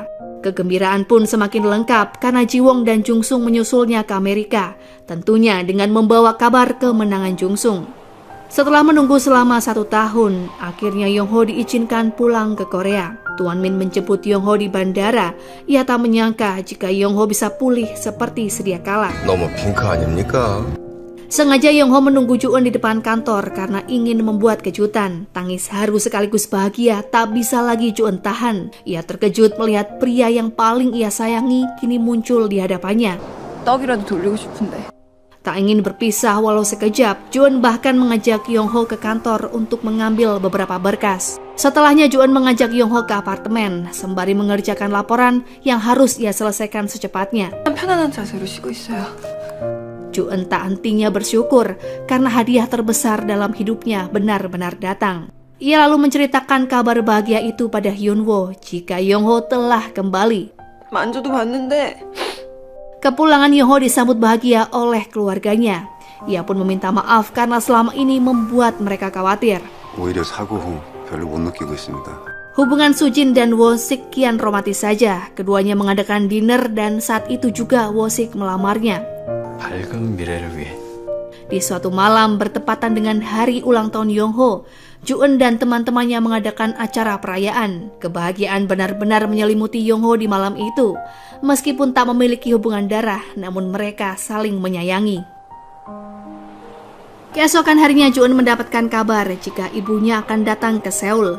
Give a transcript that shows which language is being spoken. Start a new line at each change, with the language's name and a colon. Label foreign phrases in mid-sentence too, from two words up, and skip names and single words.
Indonesian: Kegembiraan pun semakin lengkap karena Jiwon dan Jung-sung menyusulnya ke Amerika, tentunya dengan membawa kabar kemenangan Jung-sung. Setelah menunggu selama 1 tahun, akhirnya Yongho diizinkan pulang ke Korea. Tuan Min menjemput Yongho di bandara. Ia tak menyangka jika Yongho bisa pulih seperti sedia kala.
Korean: 너무 핑크 아닙니까?
Indonesian: Sengaja Yongho menunggu Ju-eun di depan kantor karena ingin membuat kejutan. Tangis haru sekaligus bahagia tak bisa lagi Ju-eun tahan. Ia terkejut melihat pria yang paling ia sayangi kini muncul di hadapannya.
Korean: 떡이라도 돌리고 싶은데.
Indonesian: Tak ingin berpisah walau sekejap, Ju-eun bahkan mengajak Yongho ke kantor untuk mengambil beberapa berkas. Setelahnya Ju-eun mengajak Yongho ke apartemen sembari mengerjakan laporan yang harus ia selesaikan secepatnya.
Korean: 편안한 자세로 쉬고 있어요.
Indonesian: Ju-eun tak hentinya bersyukur karena hadiah terbesar dalam hidupnya benar-benar datang. Ia lalu menceritakan kabar bahagia itu pada Hyunwoo jika Yongho telah kembali.
Korean: 만져도 봤는데
Indonesian: Kepulangan Yongho disambut bahagia oleh keluarganya. Ia pun meminta maaf karena selama ini membuat mereka khawatir.
Korean: 오히려 사고 후 별로 못 느끼고 있습니다.
Indonesian: Hubungan Sujin dan Woo-sik kian romantis saja. Keduanya mengadakan dinner dan saat itu juga Woo-sik melamarnya.
Korean: 밝은 미래를 위해.
Indonesian: Di suatu malam bertepatan dengan hari ulang tahun Yongho, Ju-eun dan teman-temannya mengadakan acara perayaan. Kebahagiaan benar-benar menyelimuti Yongho di malam itu. Meskipun tak memiliki hubungan darah, namun mereka saling menyayangi. Keesokan harinya Ju-eun mendapatkan kabar jika ibunya akan datang ke Seoul.